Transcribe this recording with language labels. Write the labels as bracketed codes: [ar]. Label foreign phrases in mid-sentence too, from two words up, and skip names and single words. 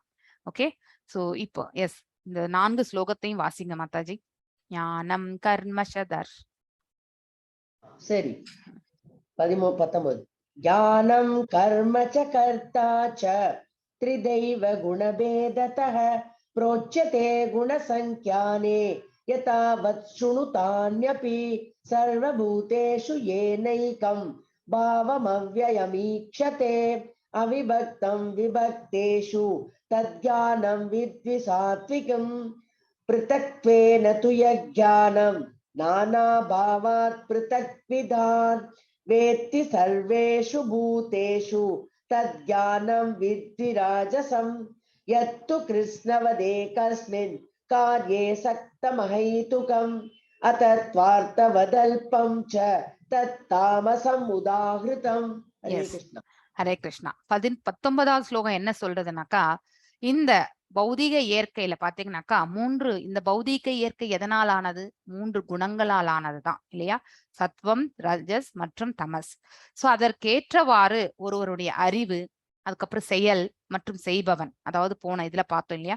[en] okay, so [ta] இப்போ எஸ், இந்த 4 ஸ்லோகத்தையும் வாசிங்க மாதாஜி. [sa] ज्ञानं कर्मषतर्. [ta] சரி, 19. [sa] ज्ञानं कर्म च कर्ता च त्रिधैव गुणभेदतः प्रोच्यते गुणसंख्याने यतावत् शृणुतान्यपि सर्वभूतेषु येनैकं भावमव्ययमीक्षते अविभक्तं विभक्तेषु तद्ज्ञानं विद्धि सात्विकं पृथक्त्वेन तु यज्ञानं नानाभावात् पृथक्विधान् वेत्ति सर्वेषु भूतेषु तद्ज्ञानं विद्धि राजसम् यत्तु कृष्णवदेकस्मिन् कार्ये सक्तमहैतुकम् अतत्वार्थवदल्पं च तत्तामसम् उदाहृतम्. हरे கிருஷ்ணா. हरे कृष्ण. [ta] 19வது ஸ்லோகம் என்ன சொல்றதுனாக்கா, இந்த பௌதிக இயற்கையில பாத்தீங்கன்னாக்கா இந்த பௌதிக இயற்கை எதனால் ஆனது? 3 குணங்களால் ஆனதுதான் இல்லையா? சத்வம், ரஜஸ் மற்றும் தமஸ். சோ அதற்கேற்றவாறு ஒருவருடைய அறிவு, அதுக்கப்புறம் செயல் மற்றும் செய்பவன், அதாவது போன இதுல பார்த்தோம் இல்லையா?